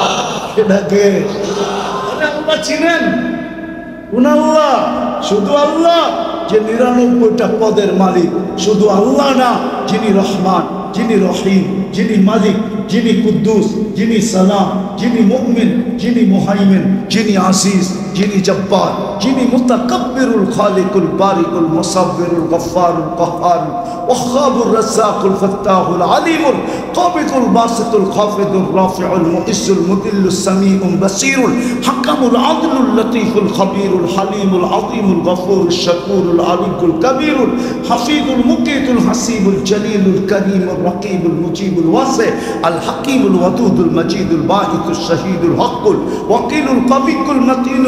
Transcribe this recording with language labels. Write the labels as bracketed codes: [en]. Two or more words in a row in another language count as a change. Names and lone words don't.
[bn] কে ডাকে? আল্লাহ। চিনেন কোন আল্লাহ? শুধু আল্লাহ যে 99টা পদের মালিক, শুধু আল্লাহ না, যিনি রহমান, যিনি রহিম, যিনি মালিক, যিনি কুদ্দুস, যিনি সালাম, যিনি মুমিন, যিনি মুহাইমিন, যিনি আজিজ, যিনি জব্বার, যিনি মুতাকাব্বিরুল খালিকুল বারিকুল মুসাব্বিরুল গফফারুল কাহ্হারুল ওয়াহ্হাবুর রাজ্জাকুল ফাত্তাহুল আলিমুল কাবিদুল বাসিতুল খাফিদুর রাফিউল মুইজ্জুল মুদিল্লুস সামিউল বাসীরুল হাকামুল আদলুল লতীফুল খবীরুল হালিমুল আযীমুল গফুরুশ শাকুরুল আলিকুল কবীরুল হাফিজুল মুকিতুল হাসিবুল জলিলুল করিমুর রকিবুল মুজিবুল ওয়াসি আল হাকিমুল ওয়াদুদুল মজিদুল বাঈতুশ শহীদুল হকুল ওয়াকিলুল কবিকুল মতিনুল